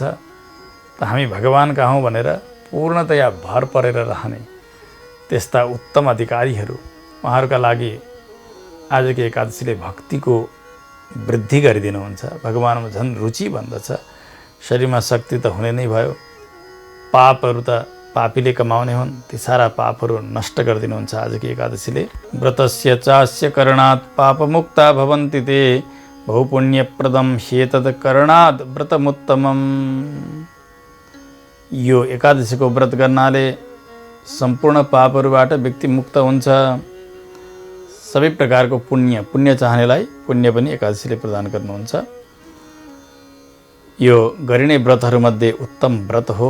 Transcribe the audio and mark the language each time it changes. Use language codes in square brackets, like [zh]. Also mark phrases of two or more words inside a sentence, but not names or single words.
[ne] त हामी भगवानका हौँ भनेर पूर्णतया भर परेर रहने त्यस्ता उत्तम अधिकारीहरू, उहाँहरूका लागि आजको एकादशीले भक्तिको वृद्धि गरिदिनुहुन्छ। भगवानमा झन् रुचि बन्दछ। शरीरमा शक्ति त हुने नै भयो, पापहरू त पापीले कमाउने हुन्, ती सारा पापहरू नष्ट गरिदिनुहुन्छ आजको एकादशीले। [sa] व्रतस्य चास्य करणात् पापमुक्ता भवन्ति ते बहुपुण्यप्रदम ह्येतद् करणात् व्रतमुत्तमम्। [ne] यो एकादशीको व्रत गर्नाले सम्पूर्ण पापहरूबाट व्यक्ति मुक्त हुन्छ। सबै प्रकारको पुण्य चाहनेलाई पुण्य पनि एकादशीले प्रदान गर्नुहुन्छ। यो गरिने व्रतहरूमध्ये उत्तम व्रत हो।